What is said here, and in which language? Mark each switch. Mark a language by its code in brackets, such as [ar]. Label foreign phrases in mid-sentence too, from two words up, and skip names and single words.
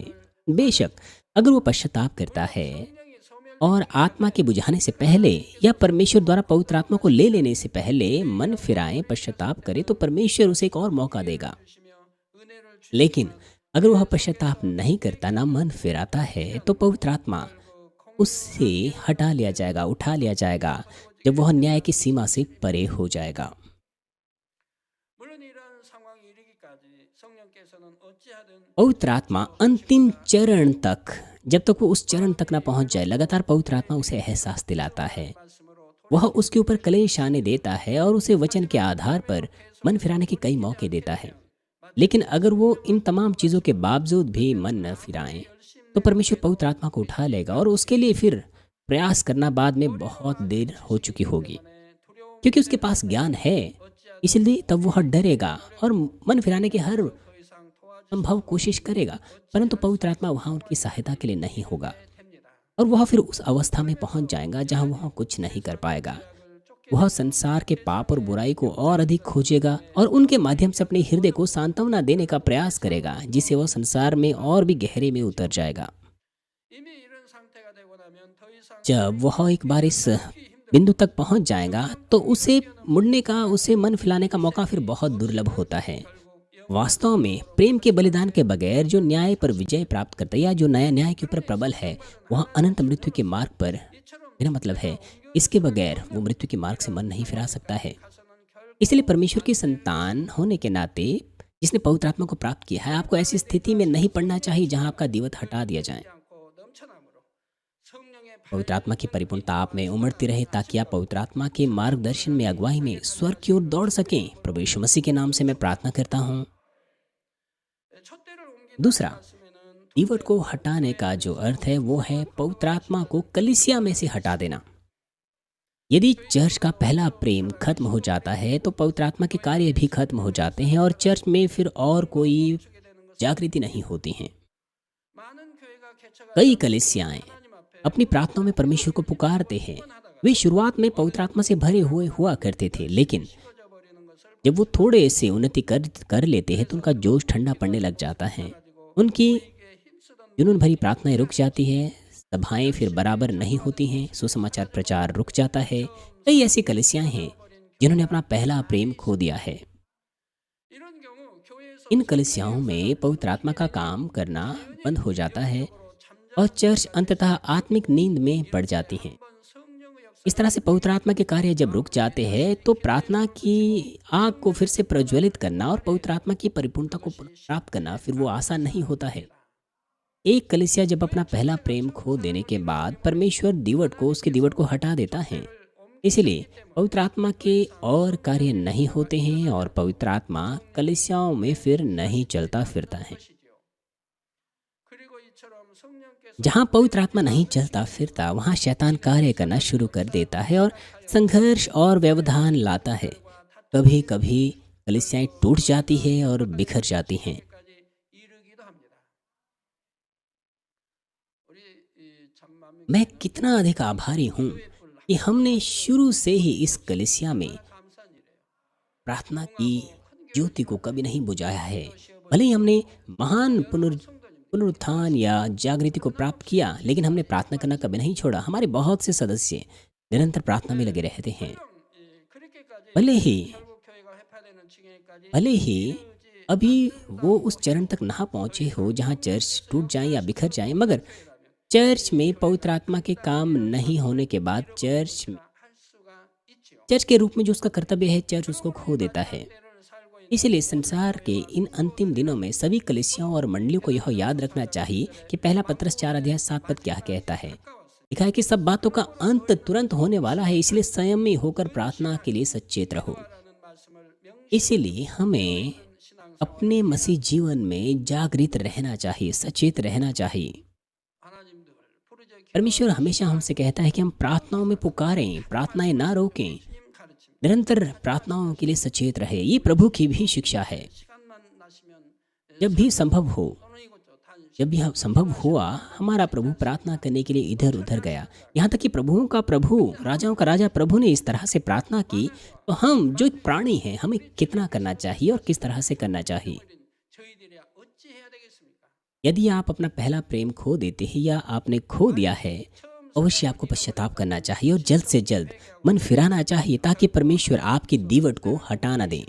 [hi] बेशक अगर वो पश्चाताप करता है और आत्मा के बुझाने से पहले या परमेश्वर द्वारा पवित्र आत्मा को ले लेने से पहले मन फिराए, पश्चाताप करे, तो परमेश्वर उसे एक और मौका देगा। लेकिन अगर वह पश्चाताप नहीं करता, ना मन फिराता है, तो पवित्र आत्मा उससे हटा लिया जाएगा, उठा लिया जाएगा, जब वह न्याय की सीमा से परे हो जाएगा। [ko] 물론 이러한 상황이 이르기까지 성령께서는 어찌하든 [hi] पवित्र आत्मा अंतिम चरण तक, जब तक वो उस चरण तक ना पहुंच जाए, लगातार पवित्र आत्मा उसे एहसास दिलाता है। [ko] 말씀으로 [hi] वह उसके ऊपर क्लेश आने देता है और उसे वचन के आधार पर मन फिराने के कई मौके देता है। लेकिन अगर वो इन तमाम चीज़ों के बावजूद भी मन न फिराएं, तो परमेश्वर पवित्र आत्मा को उठा लेगा और उसके लिए फिर प्रयास करना बाद में बहुत देर हो चुकी होगी, क्योंकि उसके पास ज्ञान है। इसलिए तब वह डरेगा और मन फिराने की हर [ko] 더 이상 도와주십니다. [hi] संभव कोशिश करेगा, परंतु पवित्र आत्मा वहाँ उनकी सहायता के लिए नहीं होगा और वह फिर उस अवस्था में पहुँच जाएगा जहाँ वह कुछ नहीं कर पाएगा। वह संसार के पाप और बुराई को और अधिक खोजेगा और उनके माध्यम से अपने हृदय को सांत्वना देने का प्रयास करेगा, जिससे वह संसार में और भी गहरे में उतर जाएगा। [ko] 이미 이런 상태가 되고 나면 더 이상 [hi] जब वह एक बार इस बिंदु तक पहुंच जाएगा तो उसे मुड़ने का, उसे मन फिलाने का मौका फिर बहुत दुर्लभ होता है। वास्तव में प्रेम के बलिदान के बगैर जो न्याय पर विजय प्राप्त करता है या जो नया न्याय के ऊपर प्रबल है, वह अनंत मृत्यु के मार्ग पर, मेरा मतलब है इसके बगैर वो मृत्यु के मार्ग से मन नहीं फिरा सकता है। इसलिए परमेश्वर की संतान होने के नाते, जिसने पवित्र आत्मा को प्राप्त किया है, आपको ऐसी स्थिति में नहीं पड़ना चाहिए जहां आपका दीवट हटा दिया जाए। [ko] 않고 넘쳐남으로 성령의 [hi] पवित्र आत्मा की परिपूर्णता आप में उमड़ती रहे, ताकि आप पवित्र आत्मा के मार्गदर्शन में, अगुवाई में स्वर्ग की ओर दौड़ सकें। प्रभु यीशु मसीह के नाम से मैं प्रार्थना करता हूँ। [ko] 촛대를 옮긴다는 [hi] दूसरा, [ko] 말씀에는 [hi] दीवट को हटाने का जो अर्थ है वो है पवित्र आत्मा को कलीसिया में से हटा देना। यदि चर्च का पहला प्रेम खत्म हो जाता है तो पवित्र आत्मा के कार्य भी खत्म हो जाते हैं और चर्च में फिर और कोई [ko] 주게 되는 것은 [hi] जागृति नहीं होती हैं। [ko] 많은 교회가 개척하여 [hi] कई कलीसियाएं [ko] 하나님 앞에 [hi] अपनी प्रार्थनाओं में परमेश्वर को पुकारते हैं। वे शुरुआत में पवित्र आत्मा से भरे हुए हुआ करते थे, लेकिन [ko] 식어져 버리는 것을 [hi] जब वो थोड़े से उन्नति कर लेते हैं तो उनका जोश ठंडा पड़ने लग जाता है। उनकी [ko] 이게 힘쓰던 [hi] जुनून भरी प्रार्थनाएं रुक जाती है, सभाएं फिर बराबर नहीं होती हैं, सुसमाचार प्रचार रुक जाता है। कई ऐसी कलीसियाएं हैं जिन्होंने अपना पहला प्रेम खो दिया है। [ko] 이런 경우 교회에서 [hi] इन कलीसियाओं में पवित्र आत्मा का काम करना बंद हो जाता है और चर्च अंततः आत्मिक नींद में पड़ जाती हैं। [ko] 한번 성령의 역사 [hi] इस तरह से पवित्र आत्मा के कार्य जब रुक जाते हैं तो प्रार्थना की आग को फिर से प्रज्वलित करना और पवित्र आत्मा की परिपूर्णता को प्राप्त करना फिर वो आसान नहीं होता है। एक कलीसिया जब अपना पहला प्रेम खो देने के बाद परमेश्वर उसके दीवट को हटा देता है। इसलिए पवित्र आत्मा के और कार्य नहीं होते हैं और पवित्र आत्मा कलीसियाओं में फिर नहीं चलता फिरता है। [ko] 것이지요. 그리고 이처럼 성령께서 [hi] जहाँ पवित्र आत्मा नहीं चलता फिरता वहाँ शैतान कार्य करना शुरू कर देता है और संघर्ष और व्यवधान लाता है। कभी कभी कलीसियाएं टूट जाती है और बिखर जाती हैं। [ko] 까지 이르기도 합니다. 우리 이 참만민 [hi] मैं कितना अधिक आभारी हूँ कि हमने शुरू से ही इस कलीसिया में [ko] 감사한 일이에요. [hi] प्रार्थना की ज्योति को कभी नहीं बुझाया है। भले ही हमने महान पुनरुत्थान या जागृति को प्राप्त किया, लेकिन हमने प्रार्थना करना कभी नहीं छोड़ा। हमारे बहुत से सदस्य निरंतर प्रार्थना में लगे रहते हैं। [ko] 그렇게까지 [hi] भले ही [ko] 결국 교회가 회파되는 지경에까지 [hi] भले ही अभी वो उस चरण तक ना पहुंचे हो जहां चर्च टूट जाए या बिखर जाए, मगर चर्च में पवित्र आत्मा के काम नहीं होने के बाद [ko] 할 수가 있지요. [hi] चर्च के रूप में जो उसका कर्तव्य है, चर्च उसको खो देता है। [ko] 때를 살고 있는 [hi] इसलिए संसार के इन अंतिम दिनों में सभी कलीसियाओं और मंडलियों को यह याद रखना चाहिए कि पहला पत्रस 4:7 क्या कहता है। लिखा है कि सब बातों का अंत तुरंत होने वाला है, इसलिए संयमी होकर प्रार्थना के लिए सचेत रहो। [ko] 라는 말씀을 명시 [hi] इसीलिए हमें [ko] 신앙 [hi] अपने मसीह जीवन में जागृत रहना चाहिए, सचेत रहना चाहिए। [ko] 하나님들 부르짖어 [hi] परमेश्वर हमेशा हमसे कहता है कि हम प्रार्थनाओं में पुकारें, प्रार्थनाएं ना रोकें, [ko] 주님 가르칩니다. [hi] निरंतर प्रार्थनाओं के लिए सचेत रहे। ये प्रभु की भी शिक्षा है। [ko] 시간만 나시면 [hi] जब भी संभव हो, [ko] 또는 이곳저 다니시 [hi] जब भी हम संभव हुआ, हमारा प्रभु प्रार्थना करने के लिए इधर उधर गया। यहाँ तक कि प्रभुओं का प्रभु, राजाओं का राजा प्रभु ने इस तरह से प्रार्थना की, तो हम जो एक प्राणी हैं, हमें कितना करना चाहिए और किस तरह से करना चाहिए। [ko] 저희들이 어찌 해야 되겠습니까? [hi] यदि आप अपना पहला प्रेम खो देते हैं या आपने खो दिया है, अवश्य आपको पश्चाताप करना चाहिए और जल्द से जल्द मन फिराना चाहिए, ताकि परमेश्वर आपकी दीवट को हटा न दें।